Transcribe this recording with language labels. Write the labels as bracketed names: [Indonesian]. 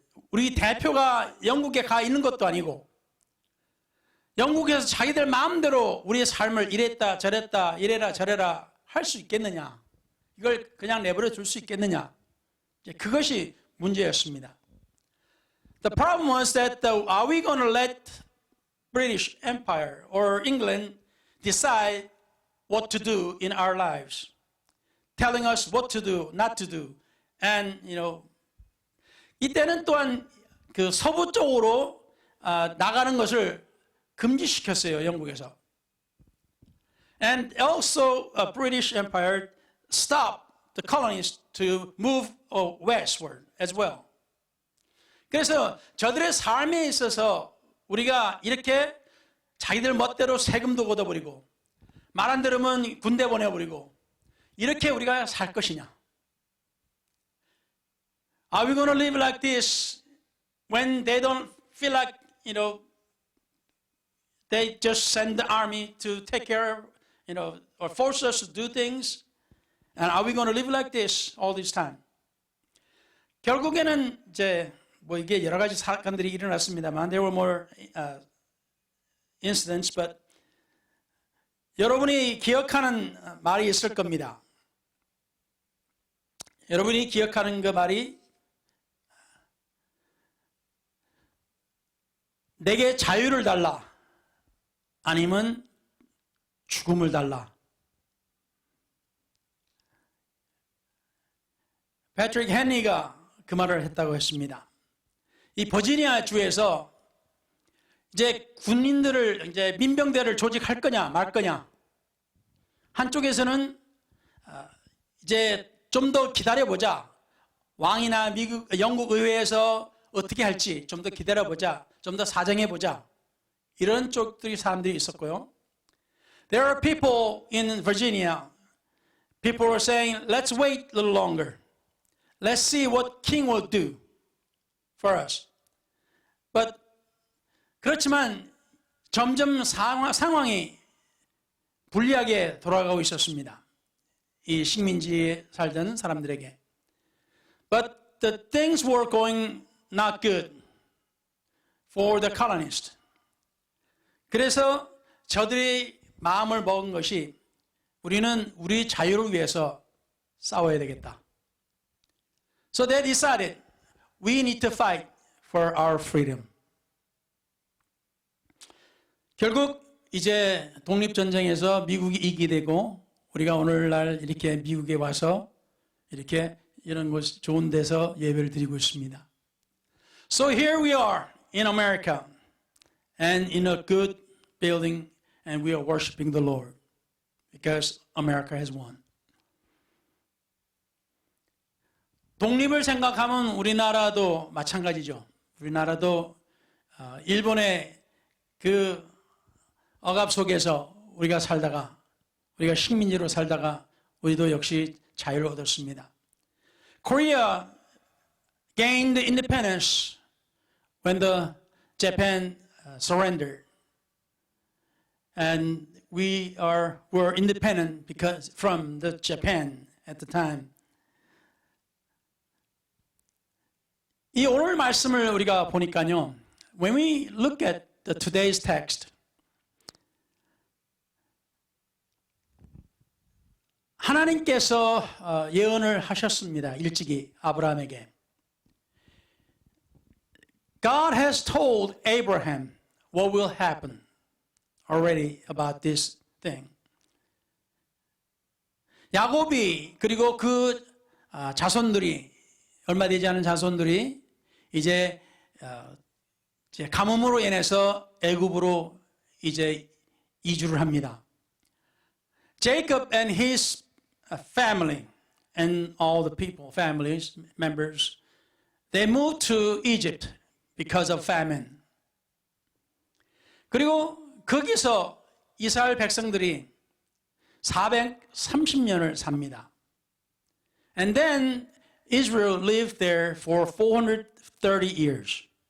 [Korean] 우리 대표가 영국에 가 있는 것도 아니고 영국에서 자기들 마음대로 우리의 삶을 이랬다 저랬다 이래라 저래라 할 수 있겠느냐 이걸 그냥 내버려 둘 수 있겠느냐 그것이 문제였습니다. [English] The problem was that are we going to let British Empire or England decide what to do in our lives, telling us what to do, not to do, and [Korean] 이때는 또한 그 서부 쪽으로 나가는 것을 금지시켰어요 영국에서. [English] And also, British Empire stopped the colonies to move westward as well. [Korean] 그래서 저들의 삶에 있어서 우리가 이렇게 자기들 멋대로 세금도 걷어버리고 말 안 들으면 군대 보내버리고 이렇게 우리가 살 것이냐? [English] Are we going to live like this when they don't feel like, they just send the army to take care of, or force us to do things? And are we going to live like this all this time? [Korean] 결국에는 이제 이게 여러 가지 사건들이 일어났습니다만, [English] there were more incidents, but [Korean] 여러분이 기억하는 말이 있을 겁니다. 여러분이 기억하는 그 말이 내게 자유를 달라 아니면 죽음을 달라. 패트릭 헨리가 그 말을 했다고 했습니다. 이 버지니아 주에서 이제 군인들을 이제 민병대를 조직할 거냐 말 거냐, 한쪽에서는 이제 좀 더 기다려보자, 왕이나 미국 영국 의회에서 어떻게 할지 좀 더 기다려보자, 좀 더 사정해보자, 이런 쪽들이 사람들이 있었고요. [English] There are people in Virginia, people were saying, let's wait a little longer. Let's see what king will do for us. [Korean] But 그렇지만 점점 상황이 불리하게 돌아가고 있었습니다. 이 식민지에 살던 사람들에게. [English] But the things were going not good for the colonists. [Korean] 그래서 저들이 마음을 먹은 것이, 우리는 우리 자유를 위해서 싸워야 되겠다. [English] So they decided we need to fight for our freedom. [Korean] 결국 이제 독립전쟁에서 미국이 이기게 되고, 우리가 오늘날 이렇게 미국에 와서 이렇게 이런 곳 좋은 데서 예배를 드리고 있습니다. [English] So here we are in America and in a good building, and we are worshiping the Lord because America has won. [Korean] 독립을 생각하면 우리나라도 마찬가지죠. 우리나라도 일본의 그 억압 속에서 우리가 살다가, 우리가 식민지로 살다가 우리도 역시 자유를 얻었습니다. [English] Korea gained independence when the Japan surrendered, and we were independent because from the Japan at the time. [Korean] 이 오늘 말씀을 우리가 보니까요, [English] when we look at today's text, [Korean] 하나님께서 예언을 하셨습니다. 일찍이 아브라함에게. [English] God has told Abraham what will happen already about this thing. [Korean] 야곱이, 그리고 그 자손들이, 얼마 되지 않은 자손들이 이제 가뭄으로 인해서 애굽으로 이제 이주를 합니다. [English] Jacob and his family and all the people, families, members, they moved to Egypt because of famine. [Korean] 그리고 거기서 이스라엘 백성들이 430년을 삽니다. [English] And then Israel lived there for 430 years.